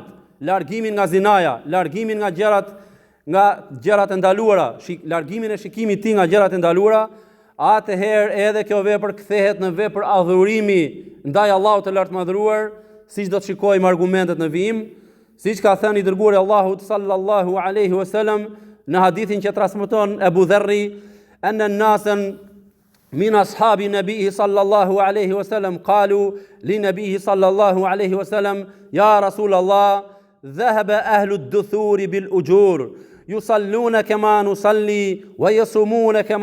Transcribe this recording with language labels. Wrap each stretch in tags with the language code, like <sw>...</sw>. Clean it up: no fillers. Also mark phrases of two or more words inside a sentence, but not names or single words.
<sq>largimin nga zinaja, largimin nga gjërat e ndaluara, largimin e shikimit të tij nga gjërat e ndaluara, atëherë edhe kjo vepër kthehet në vepër adhurimi ndaj Allahut të lartmadhëruar, siç do të shikojmë argumentet në vijim, siç ka thënë i dërguari Allahut</sq> <ar>صلى الله عليه وسلم</ar> <sq>në hadithin që transmeton Abu Dharri,</sq> <ar>أن الناسا من أصحاب النبي صلى الله عليه وسلم قالوا لنبيه صلى الله عليه وسلم يا رسول الله ذهب أهل الدثور بالأجور يصلون كما نصلي ويصومون</ar>